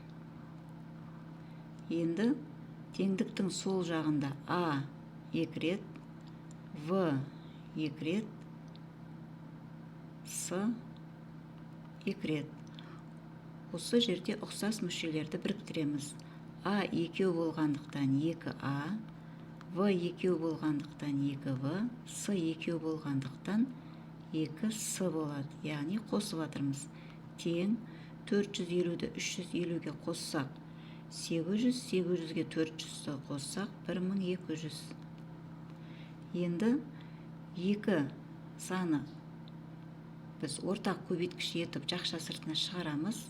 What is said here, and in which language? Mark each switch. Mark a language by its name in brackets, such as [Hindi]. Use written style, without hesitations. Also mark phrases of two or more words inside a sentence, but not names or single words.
[Kazakh] Енді теңдіктің сол жағында А 2 рет, В 2 рет, С 2 рет. Осы жерде ұқсас мүшелерді біріктіреміз. А 2 болғандықтан 2А, В 2 болғандықтан 2В, С 2 болғандықтан 2С болады. Яғни қосып атырмыз. Тең 450-ді 350-ге қоссақ 800, 800-ге 400-ді қоссақ 1200. Енді 2 саны біз ортақ көбейткіш етіп жақша сыртына шығарамыз.